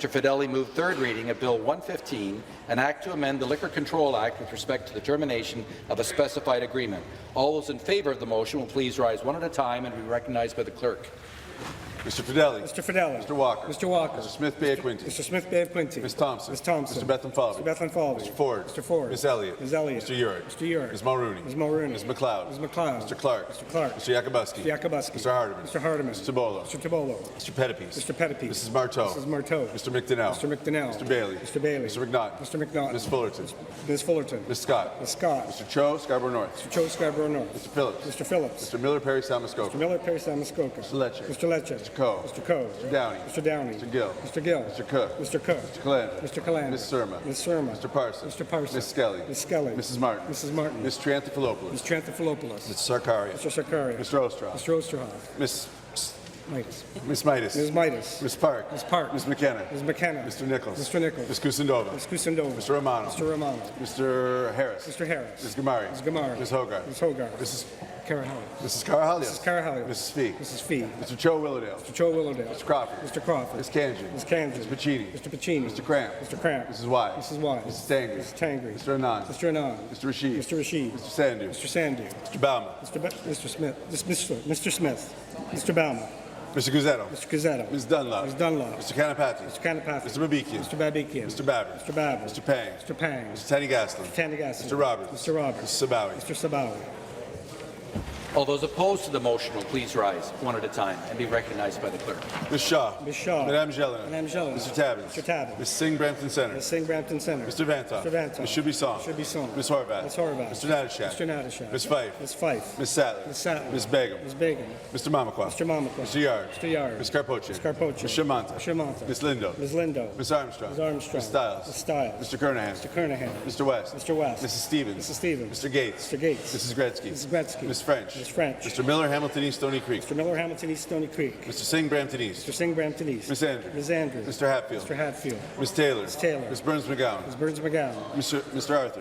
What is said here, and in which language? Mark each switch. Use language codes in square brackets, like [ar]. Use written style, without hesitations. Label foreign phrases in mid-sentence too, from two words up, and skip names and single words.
[en] Fedeli moved third reading of Bill 115, an act to amend the Liquor Control Act with respect to the termination of a specified agreement. All those in favour of the motion will please rise one at a time and be recognized by the clerk. Mr. Fedeli. Mr. Fedeli. Mr. Walker. Mr. Walker. Mr. Smith Bay of Quinte. Mr. Smith Bay of Quinte. Ms. Thompson. Ms. Thompson. Mr. Bethlen Falvey. Mr. Bethlen Falvey. Mr. Ford. Mr. Ford. Ms. Elliott. Ms. Elliott. Mr. Urick. Mr. Urick. Ms. Mulrooney. Ms. Mulrooney. Ms. McLeod. Ms. McLeod. Mr. Clark. Mr. Clark. Mr. Yakubowski. Mr. Yakubowski. Mr. Hardeman. Mr. Hardeman. Mr. Tabolo. Mr. Tabolo. Mr. Pettipies. Mr. Pettipies. Mrs. Marteau. Mrs. Marteau. Mr. McDonnell. Mr. McDonnell. Mr. Bailey. Mr. Bailey. Mr. McNaught. Mr. McNaught. Ms. Fullerton. Ms. Fullerton. Ms. Scott. Ms. Scott. Mr. Cho, Scarborough North. Mr. Cho, Scarborough North. Mr. Phillips. Mr. Phillips. Mr. Miller, Perry, Samuskoka. Mr. Miller, Perry, Samuskoka. Mr. Lecce. Mr. Lecce. Mr. Coe. Mr. Coe. Mr. Downey. Mr. Downey. Mr. Gill. Mr. Gill. Mr. Cook. Mr. Cook. Mr. Calandra. Mr. Calandra. Ms. Surma. Ms. Surma. Mr. Parsons. Mr. Parsons. Ms. Skelly. Ms. Skelly. Mrs. Martin. Mrs. Martin. Ms. Triantafilopoulos. Ms. Triantafilopoulos. Mr. Sarkaria. Mr. Sarkaria. Mr. Ostroff. Mr. Osterhoff. Miss Midas. Miss Midas. Ms. Midas. Ms. Park. Ms. Park. Ms. McKenna. Ms. McKenna. Mr. Nichols. Mr. Nichols. Ms. Kusindova. Ms. Kusindova. Mr. Romano. Mr. Romano. Mr. Harris. Mr. Harris. Ms. Gamari. Ms. Gamari. Ms. Hogarth. Ms. Hogarth. Mrs. Carahalios. Mrs. Carahalios. Mrs. Carahalios. Mrs. Fee. Mrs. Fee. Mr. Cho Willowdale. Mr. Cho Willowdale. Mr. Crawford. Mr. Crawford. Ms. Kanji. Ms. Kanji. Mr. Pacini. Mr. Pacini. Mr. Cramp. Mr. Cramp. Mrs. Wise. Mrs. Wise. Mrs. Tangri. Mrs. Tangri. Mr. Anand. Mr. Anand. Mr. Rashid. Mr. Rashid. Mr. Sandu. Mr. Sandu. Mr. Bauman. Mr. Smith. Mr. Smith. Mr. Bauman. Mr. Guzzetto. Mr. Guzzetto. Ms. Dunlop. Ms. Dunlop. Mr. Kanapati. Mr. Kanapathy. Mr. Babikian. Mr. Babikian. Mr. Babber. Mr. Babber. Mr. Pang. Mr. Pang. Mr. Tanny Gaslin. Mr. Tanny Gaslin. Mr. Roberts. Mr. Roberts. Mr. Sabawi. Mr. Sabawi. All those opposed to the motion will please rise one at a time and be recognized by the clerk. Ms. Shaw. Ms. Shaw. Madame Jelena. Madame Jelena. Mr. Tabbins. Mr. Tabbins. Ms. Singh Brampton Centre. Ms. Singh Brampton Centre. Mr. Vantoff. Mr. Vantoff. Ms. Shubisong. Shubisong. Ms. Horvath. Ms. Horvath. Mr. Natashak. Mr. Natashak. Ms. Fife. Ms. Fife. Ms. Sattler. Ms. Sattler. Ms. Begum. Ms. Begum. Mr. Mamakwa. Mr. Mamakwa. Mr. Yard. Mr. Yard. Ms. Carpoche. Ms. Carpoche. Ms. Shamanta. Ms. Shamanta. Ms. Lindo. Ms. Lindo. Ms. Armstrong. Ms. Armstrong. Ms. Stiles. Ms. Stiles. Mr. Kernahan. Mr. Kernahan. Mr. West. Mr. West. Mrs. Stevens. Mrs. Stevens. Mr. Gates. Mr. Gates. Mrs. Gretzky. Mrs. Gretzky. Ms. French. Ms. French. Mr. Miller, Hamilton East, Stony Creek. Mr. Miller, Hamilton East, Stony Creek. Mr. Singh, Brampton East. Mr. Singh, Brampton East. Ms. Andrews. Ms. Andrews. Mr. Hatfield. Mr. Hatfield. Ms. Taylor. Ms. Taylor. Ms. Burns McGowan. Ms. Burns McGowan. Mr. Arthur.